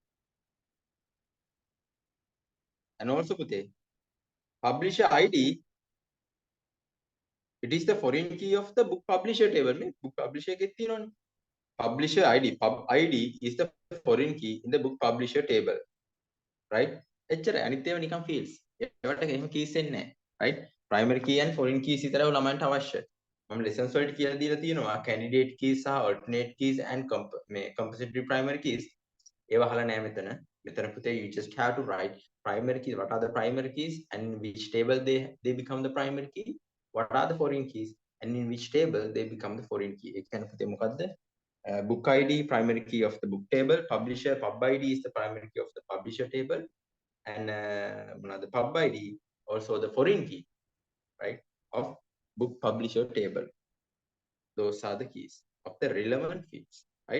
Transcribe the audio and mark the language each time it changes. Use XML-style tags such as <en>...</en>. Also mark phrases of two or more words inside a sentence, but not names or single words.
<en>And also publisher ID, it is the foreign key of the book publisher table. Book publisher publisher ID, pub ID is the foreign key in the book publisher table.</en> <si>Right? Anitya නිකන් fields. ඒවට එහෙම keys එන්නේ නැහැ.</si> <en>Right? Primary key and foreign keys</en> <si>විතරයි ළමයින්ට අවශ්‍ය. මම</si> <en>lessons</en> <si>වලට කියලා දීලා තියෙනවා</si> <en>candidate keys සහ alternate keys and compulsory primary keys.</en> <si>ඒව අහලා නැහැ මෙතන. මෙතන පුතේ</si> <en>you just have to write primary keys. What are the primary keys and in which table they become the primary key? What are the foreign keys and in which table they become the foreign key?</en> <si>ඒ කියන්නේ පුතේ මොකද්ද?</si> <en>Book ID, primary key of the book table. Publisher, pub ID is the primary key of the publisher table. And the pub ID, also the foreign key, right, of book publisher table. Those are the keys of the relevant fields, right?</en>